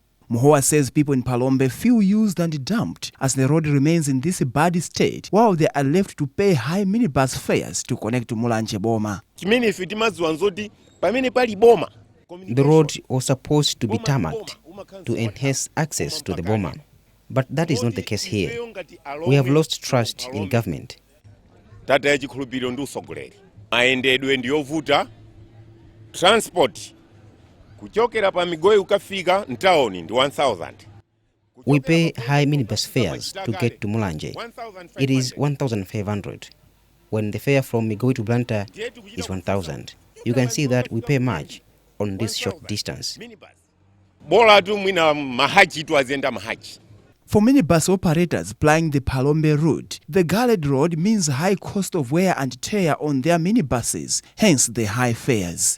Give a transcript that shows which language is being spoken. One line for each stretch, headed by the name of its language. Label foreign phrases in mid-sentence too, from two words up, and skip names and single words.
English: Muhowa says people in Phalombe feel used and dumped as the road remains in this bad state, while they are left to pay high minibus fares to connect to Mulanje Boma. The road was supposed to be tarmacked to enhance access to the Boma, but that is not the case here. We have lost trust in government.
Nyanja: Transport kuchokera pa Migoyi ukafika ntaoni ndi 1000.
English: We pay high minibus fares to get to Mulanje. It is 1,500. When the fare from Migoyi to Blanta is 1,000. You can see that we pay much on this short distance. For minibus operators plying the Phalombe route, the galled road means high cost of wear and tear on their minibuses, hence the high fares.